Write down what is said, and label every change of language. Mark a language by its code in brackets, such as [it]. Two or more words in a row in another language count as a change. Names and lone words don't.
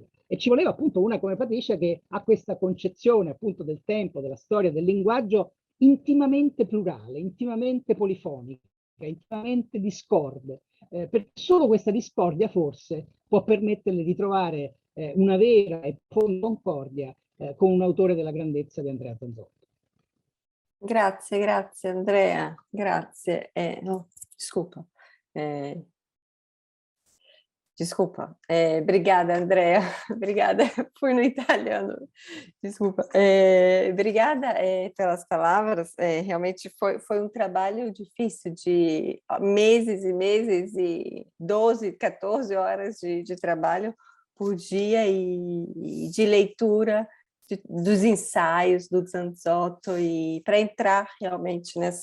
[it] E ci voleva appunto una come Patricia che ha questa concezione appunto del tempo, della storia, del linguaggio intimamente plurale, intimamente polifonica, intimamente discorde, perché solo questa discordia forse può permetterle di trovare una vera e profonda concordia con un autore della grandezza di Andrea Zanzotto. Grazie Andrea, grazie. Scusa. [pt] Desculpa. Obrigada, Andrea. Obrigada, fui no italiano. Desculpa. Obrigada pelas palavras. Realmente foi um trabalho difícil, de meses e meses, e 12, 14 horas de trabalho por dia e de leitura dos ensaios do Zanzotto, e para entrar realmente